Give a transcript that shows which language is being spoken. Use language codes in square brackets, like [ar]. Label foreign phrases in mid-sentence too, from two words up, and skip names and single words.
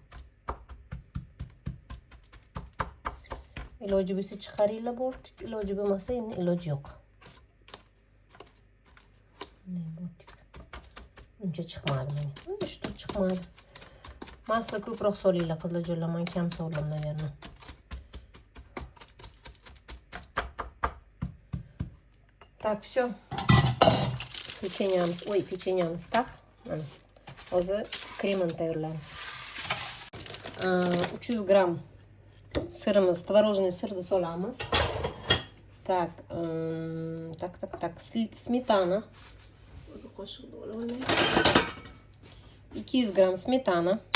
[uz] Iloji bo'lsa chiqaringlar bortik, iloji bo'lmasa endi iloji yo'q. Ne bortik. Uncha chiqmadi menga. Uncha chiqmadi. Maslo ko'proq solinglar qizlarjonlar, men kam soldim, наверное. [ru] Так, все. [uz] Печеньemiz taq. Mana. Hozir kremini tayyorlaymiz. 300 gram sirimiz, tvorожный sirni solamiz. [ru] Так, smetana. [uz] O'zi qoshiqni olib olay. 200 gram smetana.